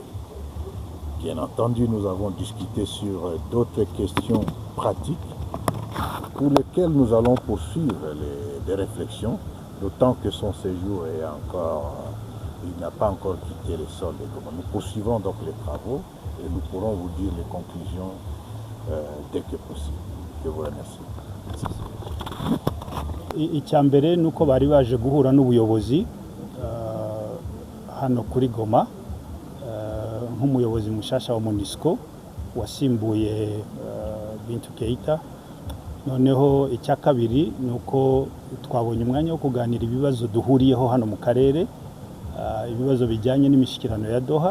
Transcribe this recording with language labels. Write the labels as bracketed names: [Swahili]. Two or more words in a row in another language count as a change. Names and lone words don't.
[French] Bien entendu, nous avons discuté sur d'autres questions pratiques pour lesquelles nous allons poursuivre des réflexions, d'autant que son séjour est encore, il n'a pas encore quitté le sol de Goma. Nous poursuivons donc les travaux et nous pourrons vous dire les conclusions dès que possible. Je vous remercie. [Kinyarwanda] Icyambere nuko bari baje guhura n'ubuyobozi hano kuri Goma nk'umuyobozi mushasha wa MONUSCO wasimbuye Bintu Keita. Noneho icya kabiri nuko twabonye umwanya wo kuganira ibibazo duhuriyeho hano mu karere, ibibazo bijyanye n'imishyikirano ya Doha.